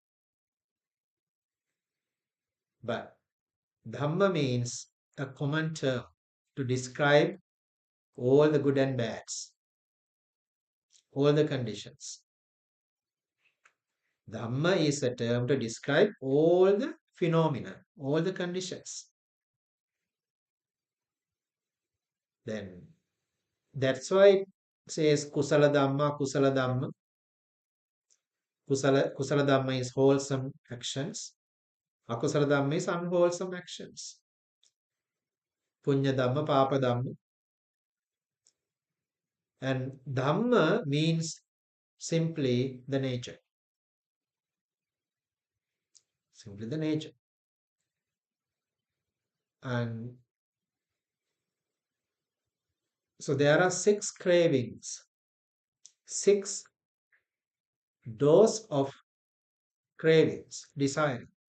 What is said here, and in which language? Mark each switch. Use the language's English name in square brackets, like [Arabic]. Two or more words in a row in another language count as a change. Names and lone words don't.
[English] But Dhamma means a common term to describe all the good and bads, all the conditions. Dhamma is a term to describe all the phenomena, all the conditions. Then that's why it says [Pali] kusala dhamma, kusala dhamma. Kusala dhamma [English] is wholesome actions. [Pali] Akusala dhamma [English] is unwholesome actions. [Pali] Punya dhamma, papa dhamma. [English] And dhamma means simply the nature. Simply the nature. And so there are six cravings, six doors of cravings, desire.